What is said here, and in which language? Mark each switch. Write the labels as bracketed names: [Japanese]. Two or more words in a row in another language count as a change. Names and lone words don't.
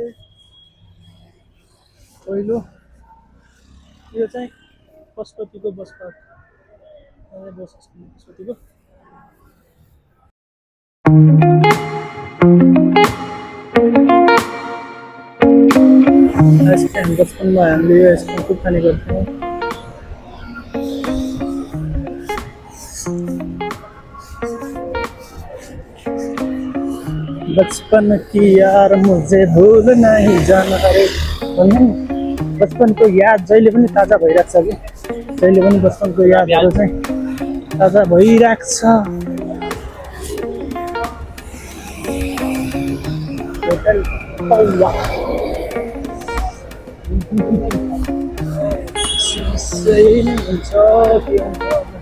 [Nepali] पहिलो यो चाहिँ पशुपतिको बस पार्क पशुपतिको आइसक्रिम बचपनमा हामीले यो आइसक्रिम खुब खाने गर्थ्यौँ [Hindi] बचपन की यार मुझे भूल नहीं जाना अरे [Nepali] भन्ने बचपनको याद जहिले पनि ताजा भइरहेको छ कि जहिले पनि बचपनको यादहरू चाहिँ ताजा भइरहेको छ होटल पौवा सही नै हुन्छ के हुन्छ